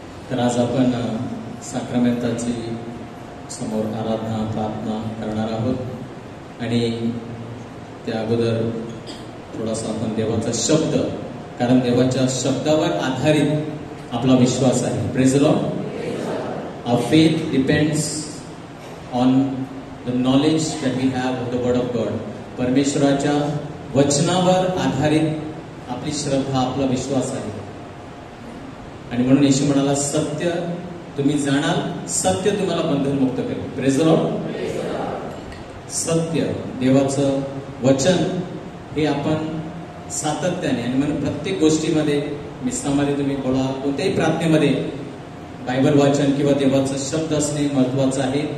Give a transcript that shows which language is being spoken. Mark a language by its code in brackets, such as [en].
[mr] तर आज आपण साक्रामेंटाची समोर आराधना प्रार्थना करणार आहोत आणि त्या अगोदर थोडासा आपण देवाचा शब्द, कारण देवाच्या शब्दावर आधारित आपला विश्वास आहे. [en] Praise the lord. Our faith depends on the knowledge that we have of the word of God. [mr] परमेश्वराच्या वचनावर आधारित आपली श्रद्धा, आपला विश्वास आहे. आणि म्हणून येशू म्हणाला, सत्य तुम्ही जाणाल, सत्य तुम्हाला बंधनमुक्त करेल. [en] Praise the lord. [mr] सत्य, देवाचं वचन हे आपण सातत्याने, आणि म्हणून प्रत्येक गोष्टीमध्ये, मिसनामध्ये तुम्ही बोला, कोणत्याही प्रार्थनेमध्ये बायबल वाचन किंवा देवाचा शब्द असणे महत्वाचं आहे.